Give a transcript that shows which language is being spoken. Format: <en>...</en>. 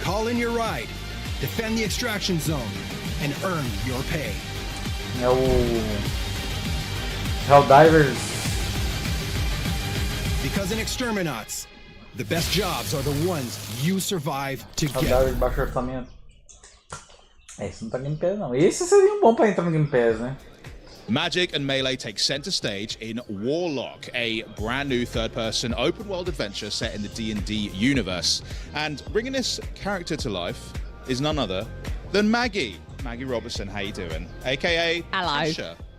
<en>Call in your ride, defend the extraction zone, and earn your pay.</en> <pt>É o Helldivers.</pt> <en>Because in Exterminats, the best jobs are the ones you survive together.</en> <pt>Helldivers de baixo orçamento. Esse não tá no Game Pass não. Esse seria um bom pra entrar no Game Pass, né?</pt> <en>Magic and Melee take center stage in Warlock, a brand new third-person open-world adventure set in the D&D universe. And bringing this character to life is none other than Maggie. Maggie Robertson, how you doing? AKA hello. Tasha.</en>